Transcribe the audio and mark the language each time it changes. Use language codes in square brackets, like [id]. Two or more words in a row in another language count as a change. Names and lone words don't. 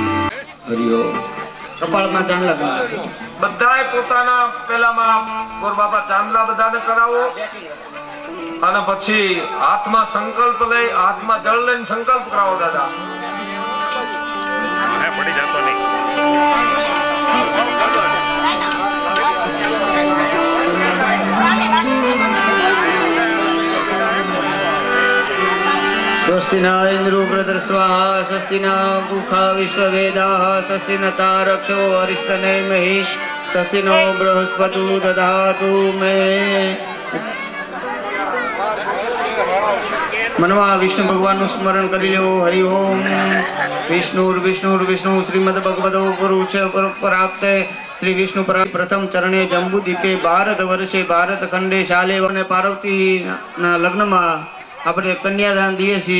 [gu] હરિઓમ. કપાળમાં ચાંદલા કરાવો. બધાય પોતાના પેલામાં ગોર બાબા ચાંદલા બધાને કરાવો અને પછી હાથમાં સંકલ્પ લઈ હાથમાં જળ લઈને સંકલ્પ કરાવો દાદા. પડી જતો નહીં [sa] स्वस्ति न इन्द्रो वृद्धस्वाहा स्वस्ति न पूषा विश्ववेदाः स्वस्ति न तारक्षो अरिष्टनेमिः स्वस्ति नो बृहस्पति ददातु मे [gu] મનમાં વિષ્ણુ ભગવાનનું સ્મરણ કરી લો. [sa] હરિ ઓમ વિષ્ણુ શ્રીમદ ભગવતો પુરુષ પ્રાપ્તે શ્રી વિષ્ણુ પ્રથમ ચરણે જંબુ દીપે ભારત વર્ષે ભારત ખંડે [gu] શાલે અને પાર્વતી ના લગ્નમાં આપણે કન્યાદાન દઈએ છીએ.